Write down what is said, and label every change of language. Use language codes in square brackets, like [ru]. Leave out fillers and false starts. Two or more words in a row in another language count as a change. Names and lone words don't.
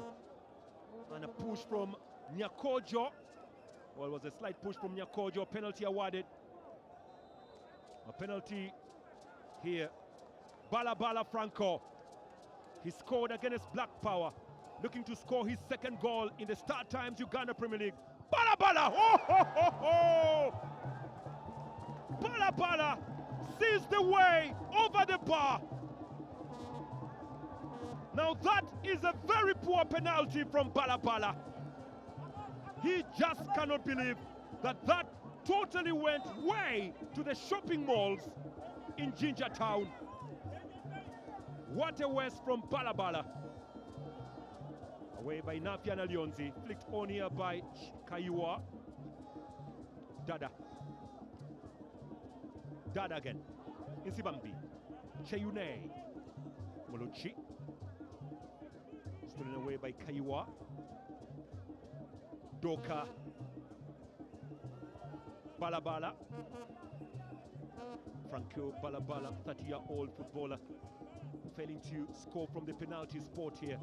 [en] And a push from Nyakojo. Well, it was a slight push from Nyakojo. Penalty awarded. A penalty here. Bala Franco. He scored against Black Power. Looking to score his second goal in the Startimes Uganda Premier League. Bala! Oh, ho, ho, ho! Bala sees the way over the bar. Now that is a very poor penalty from Bala. He just cannot believe that totally went way to the shopping malls in Jinja Town. What a waste from Bala. Away by Nafian Alionzi, flicked on here by Kaiwa. Dada again. Insibambi. Cheyune. Molucci. Stolen away by Kaiwa. Doka. Bala. Franco Bala, 30-year-old footballer, failing to score from the penalty spot here.